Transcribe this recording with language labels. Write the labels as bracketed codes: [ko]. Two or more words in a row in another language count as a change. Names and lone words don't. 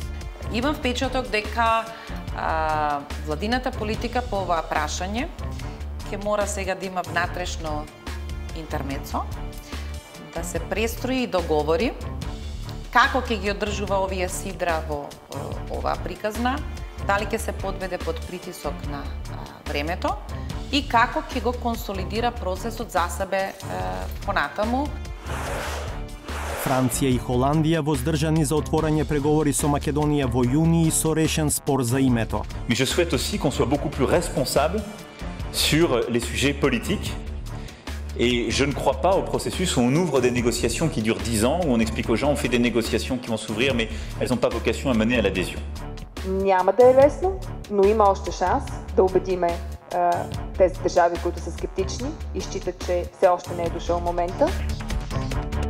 [mk] Имам впечаток дека владината политика по оваа прашање ќе мора сега да има внатрешно интермецо, да се престрои и договори како ќе ги одржува овие сидра во оваа приказна, дали ќе се подведе под притисок на времето и како ќе го консолидира процесот за себе понатаму. Франција и Холандија воздржани за отворање преговори со Македонија во јуни и со решен спор за името. [fr] Mais je souhaite aussi qu'on soit beaucoup plus responsable sur les sujets politiques. Et je ne crois pas au processus où on ouvre des négociations qui durent 10 ans, où on explique aux gens, on fait des négociations qui vont s'ouvrir, mais elles n'ont pas vocation à mener à l'adhésion. [bg] Няма да е лесно, но има още шанс да убедиме тези държави, които са скептични и считат, че все още не е дошъл момента.